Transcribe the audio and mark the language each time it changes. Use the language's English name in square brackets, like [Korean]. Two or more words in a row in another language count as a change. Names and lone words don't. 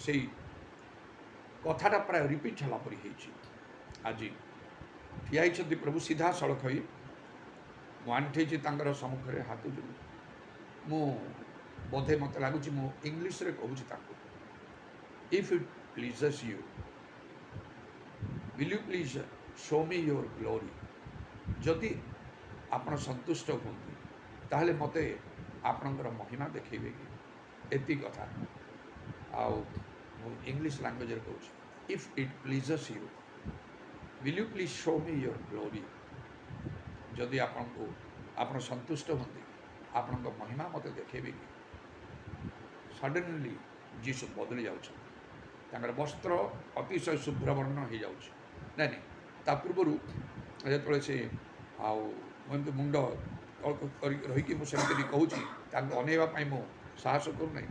[Odia] ସେଇ କଥାଟା ପ୍ରାୟ ରିପିଟ୍ ହେଲା ପରି ହେଇଛି। ଆଜି ଠିଆ ହେଇଛନ୍ତି ପ୍ରଭୁ ସିଧାସଳଖ ହୋଇ, ମୁଁ ଆଣ୍ଠେଇଛି ତାଙ୍କର ସମ୍ମୁଖରେ ହାତ ଯୋଡ଼ି। ମୁଁ ବୋଧେ ମୋତେ ଲାଗୁଛି ମୁଁ ଇଂଲିଶରେ କହୁଛି ତାଙ୍କୁ, [English] if it pleases you, will you please show me your glory? [Odia] ଯଦି ଆପଣ ସନ୍ତୁଷ୍ଟ ହୁଅନ୍ତି ତାହେଲେ ମୋତେ ଆପଣଙ୍କର ମହିମା ଦେଖେଇବେ କି? ଏତିକି କଥା। ଆଉ ମୁଁ [English] English language [Odia] କହୁଛି, [English] if it pleases you, will you please show me your glory? [Odia] ଯଦି ଆପଣ ସନ୍ତୁଷ୍ଟ ହୁଅନ୍ତି, ଆପଣଙ୍କ ମହିମା ମୋତେ ଦେଖେଇବେ କି? ସଡନ୍ଲି ଯୀଶୁ ବଦଳି ଯାଉଛନ୍ତି। ତାଙ୍କର ବସ୍ତ୍ର ଅତିଶୟ ଶୁଭ୍ରବର୍ଣ୍ଣ ହେଇଯାଉଛି। ନାଇଁ ନାଇଁ, ତା ପୂର୍ବରୁ ଯେତେବେଳେ ସେ ଆଉ ମୁଁ ଏମିତି ମୁଣ୍ଡ ରହିକି ମୁଁ ସେମିତି କହୁଛି, ତାଙ୍କୁ ଅନେଇବା ପାଇଁ ମୁଁ ସାହସ କରୁନାହିଁ।